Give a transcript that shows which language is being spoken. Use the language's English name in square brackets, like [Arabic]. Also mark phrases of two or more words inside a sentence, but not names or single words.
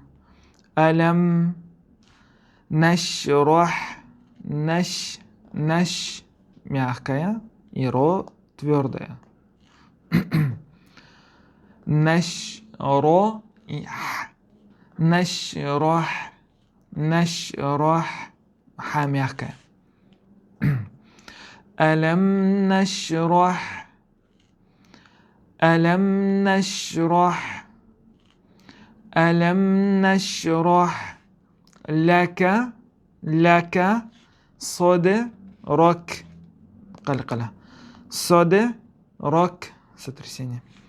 [Arabic] ألم نشرح, [Russian] наш, мягкая и ро твердая. Нашро и х. Нашрах, ха мягкая. [Arabic] ألم نشرح. ألم نشرح ألم نشرح لك صدرك قلقلة صدرك сотрясение